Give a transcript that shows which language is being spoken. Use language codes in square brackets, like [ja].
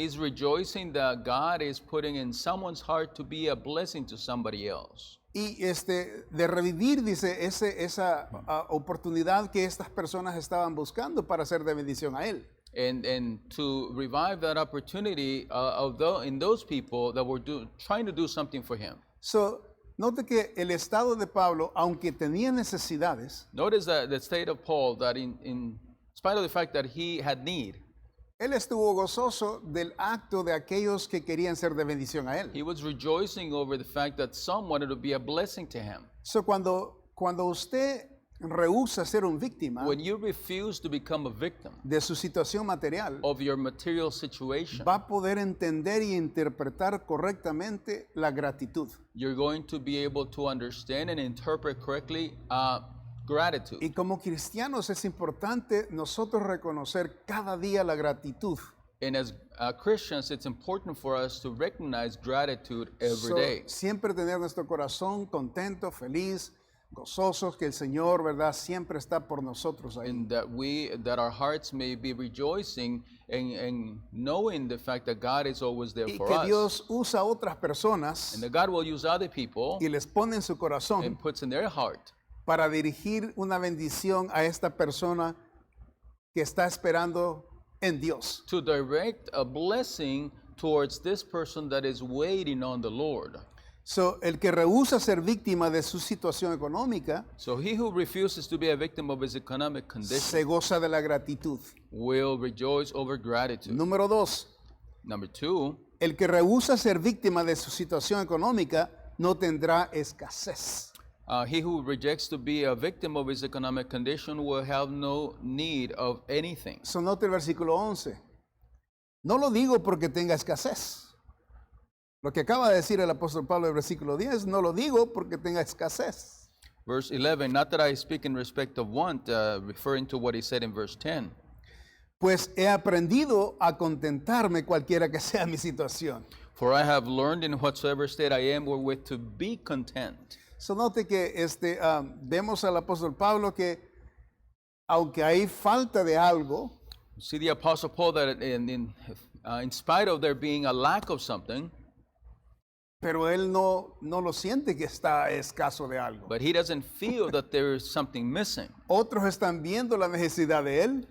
[en] He's rejoicing that God is putting in someone's heart to be a blessing to somebody else. [es] Y de revivir, dice, esa oportunidad que estas personas estaban buscando para hacer de bendición a él. [en] And to revive that opportunity in those people that were trying to do something for him. [es] So, note que el estado de Pablo, aunque tenía necesidades, [en] Notice that the state of Paul, that in spite of the fact that he had need, [es] él estuvo gozoso del acto de aquellos que querían ser de bendición a él. [en] he was rejoicing over the fact that some wanted to be a blessing to him. [es] So, cuando usted rehúsa ser un víctima [en] When you refuse to become a victim [es] de su situación material, [en] of your material situation, [es] va a poder entender y interpretar correctamente la gratitud. [en] you're going to be able to understand and interpret correctly gratitude. [es] Y como cristianos es importante nosotros reconocer cada día la gratitud. [en] And as Christians, it's important for us to recognize gratitude every day. [es] Siempre tener nuestro corazón contento, feliz, gozosos, que el Señor, ¿verdad?, siempre está por nosotros ahí. [en] And that our hearts may be rejoicing and knowing the fact that God is always there [es] Y [en] for [es] que [en] us. [es] Dios usa a otras personas [en] And that God will use other people [es] y les pone en su corazón [en] and puts in their heart [es] para dirigir una bendición a esta persona que está esperando en Dios. [en] to direct a blessing towards this person that is waiting on the Lord. [es] So, el que rehúsa ser víctima de su situación económica [en] So he who refuses to be a victim of his economic condition [es] se goza de la gratitud. [en] will rejoice over gratitude. [es] Número 2, [en] Number 2, [es] el que rehúsa ser víctima de su situación económica no tendrá escasez. [en] he who rejects to be a victim of his economic condition will have no need of anything. [es] So, note el versículo 11. No lo digo porque tenga escasez. Lo que acaba de decir el apóstol Pablo en el versículo 10, no lo digo porque tenga escasez. [en] Verse 11, not that I speak in respect of want, referring to what he said in verse 10. [es] Pues he aprendido a contentarme cualquiera que sea mi situación. [en] For I have learned in whatsoever state I am wherewith to be content. [es] So, note que vemos al apóstol Pablo que aunque hay falta de algo, [en] See the Apostle Paul that in spite of there being a lack of something, [es] pero él no lo siente que está escaso de algo. [en] but he doesn't feel that there is something missing. [es] Otros están viendo la necesidad de él.